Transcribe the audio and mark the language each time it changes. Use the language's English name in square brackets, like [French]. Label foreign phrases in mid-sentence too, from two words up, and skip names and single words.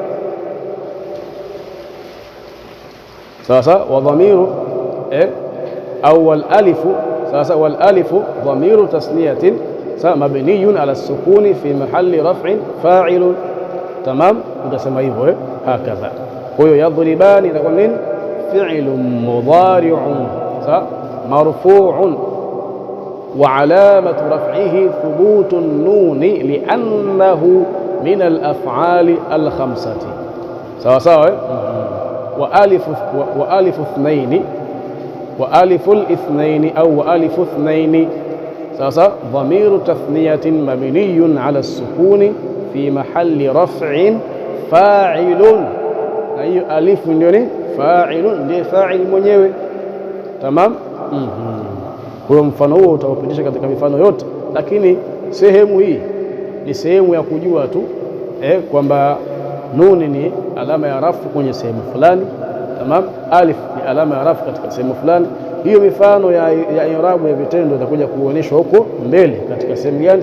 [Arabic] sasa والضمير au والألف. sasa والألف ضمير تثنية sasa مبني على السكون في محل رفع فاعل. [Swahili] tamam, utasema hivyo hakadha. kwa hiyo yadribani inakuwa nini? [Arabic] فعل مضارع sasa marfu'un وعلامة رفعه ثبوت النون لأنه من الأفعال الخمسة. سواء سواء وألف اثنين وألف الاثنين أو وألف اثنين سواء ضمير تثنية مبني على السكون في محل رفع فاعل. أي ألف من فاعل دي فاعل mwenyewe. تمام. [Swahili] Kwa mfano huo utawapitisha katika mifano yote, lakini sehemu hii ni sehemu ya kujua tu kwamba nuni ni alama ya rafu kwenye sehemu fulani. Tamam, alif ni alama ya rafu katika sehemu fulani. Hiyo mifano ya i'rabu ya vitendo itakuja kuonyeshwa huko mbele katika sehemu gani?